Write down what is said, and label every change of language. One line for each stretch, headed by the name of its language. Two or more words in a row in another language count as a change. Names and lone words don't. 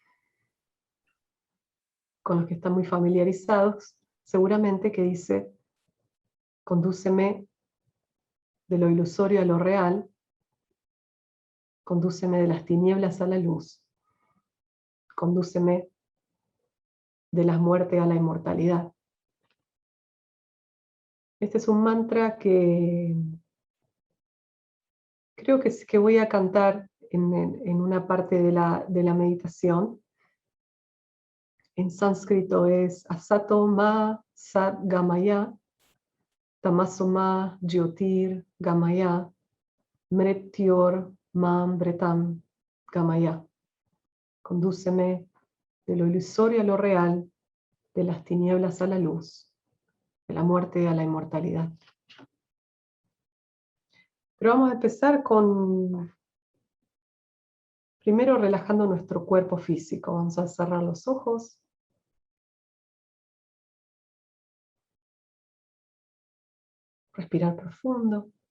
Spanish: Con los que están muy familiarizados, seguramente que dice: condúceme de lo ilusorio a lo real, condúceme de las tinieblas a la luz, condúceme de la muerte a la inmortalidad. Este es un mantra que creo que voy a cantar en una parte de la meditación. En sánscrito es
Sanskrit: असतो मा सद् गमय, तमसो मा ज्योतिर् गमय, मृत्योर् माम् अमृतं गमय.
Spanish: Condúceme de lo ilusorio a lo real, de las tinieblas a la luz, de la muerte a la inmortalidad. Pero vamos a empezar primero relajando nuestro cuerpo físico. Vamos a cerrar los ojos. Respirar profundo.